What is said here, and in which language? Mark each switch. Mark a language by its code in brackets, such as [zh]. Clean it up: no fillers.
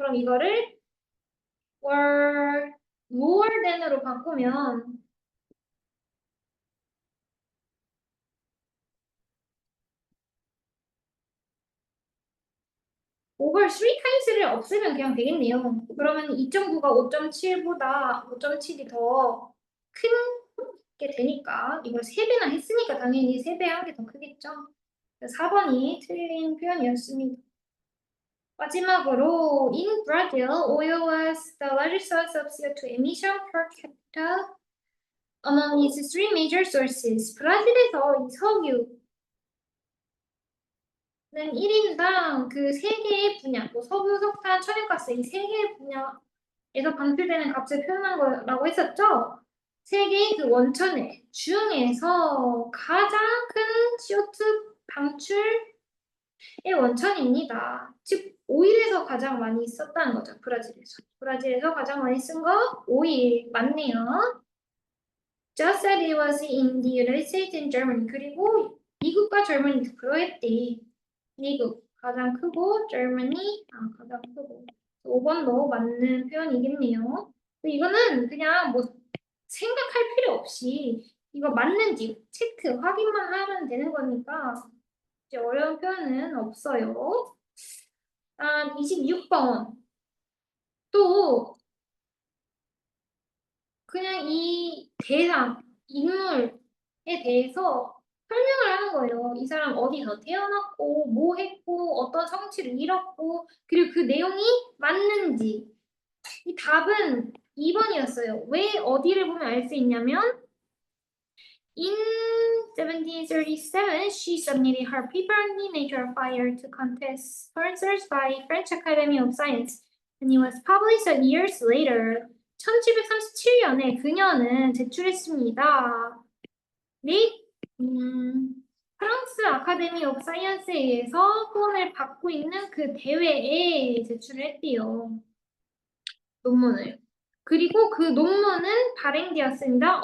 [ko] 그럼 이거를 [en] were lower than [ko] 으로 바꾸면 over 3times를 없애면 그냥 되겠네요. 그러면 2.9가 5.7이 더 큰 게 되니까 이걸 3배나 했으니까 당연히 3배 한 게 더 크겠죠. 4번이 틀린 표현이었습니다. 마지막으로 [en] in Brazil, oil was the largest source of CO2 emission per capita among its 3 major sources. [ko] 브라질에서 이 석유 는 1인당 그 3개의 분야, 뭐 석유, 석탄, 천연가스 이 3개의 분야에서 방출되는 값을 표현한 거라고 했었죠? 3개의 그 원천의 중에서 가장 큰 CO2 방출의 원천입니다. 즉, 오일에서 가장 많이 썼다는 거죠, 브라질에서. 브라질에서 가장 많이 쓴 거 오일, 맞네요. [en] Just as it was in the United States and Germany. [ko] 그리고 미국과 젊은이도 그러했대. 미국 가장 크고 Germany 가장 크고 5번도 맞는 표현이겠네요. 이거는 그냥 뭐 생각할 필요 없이 이거 맞는지 체크 확인만 하면 되는 거니까 이제 어려운 표현은 없어요. 26번 또 그냥 이 대상 인물에 대해서 설명을 하는 거예요. 이 사람 어디서 태어났고, 뭐 했고, 어떤 성취를 이뤘고, 그리고 그 내용이 맞는지. 이 답은 2번이었어요. 왜 어디를 보면 알 수 있냐면, [en] in 1737, she submitted her paper on the nature of fire to contest sponsors by French Academy of Science, and it was published years later. [ko] 1737년에 그녀는 제출했습니다. 네? 프랑스 아카데미 오브 사이언스에 의해서 후원을 받고 있는 그 대회에 제출을 했대요. 논문을. 그리고 그 논문은 발행되었습니다.